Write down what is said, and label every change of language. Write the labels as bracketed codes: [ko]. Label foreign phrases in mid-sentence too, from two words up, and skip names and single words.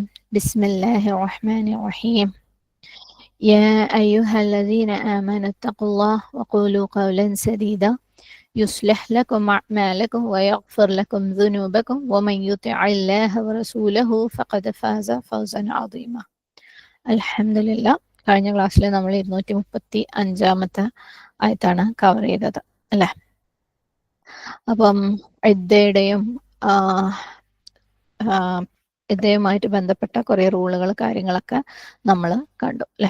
[ar] بسم الله الرحمن الرحيم. يا أيها الذين آمنوا اتقوا الله وقولوا قولا سديدا يصلح لكم أعمالكم ويغفر لكم ذنوبكم ومن يطع الله ورسوله فقد فاز فوزا عظيما. [ml] അൽഹംദുലില്ലാ, കഴിഞ്ഞ ക്ലാസ്സിൽ നമ്മൾ 235 ആയത്താണ് കവർ ചെയ്തത് അല്ലേ. അപ്പം ഇദ്ദയുടെയും ഇദ്ദയുമായിട്ട് ബന്ധപ്പെട്ട കുറേ റൂളുകൾ കാര്യങ്ങളൊക്കെ നമ്മൾ കണ്ടു അല്ലേ.